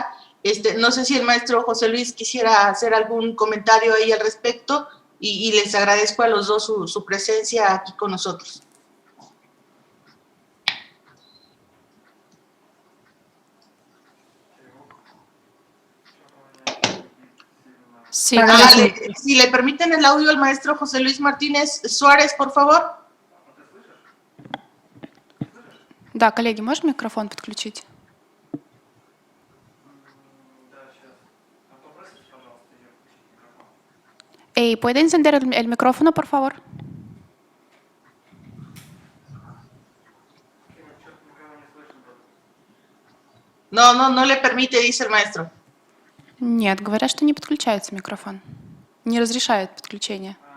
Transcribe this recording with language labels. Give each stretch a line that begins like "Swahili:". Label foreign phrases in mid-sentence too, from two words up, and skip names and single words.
Spanish: No sé si el maestro José Luis quisiera hacer algún comentario ahí al respecto y les agradezco a los dos su presencia aquí con nosotros. Sí, si le permiten el audio al maestro José Luis Martínez Suárez, por favor.
Russian: Да, коллеги, можно микрофон подключить?
Spanish: ¿Puede encender el micrófono, por favor? No le permite, dice el maestro.
Russian: Нет, говорят, что не подключается микрофон. Не разрешают подключение.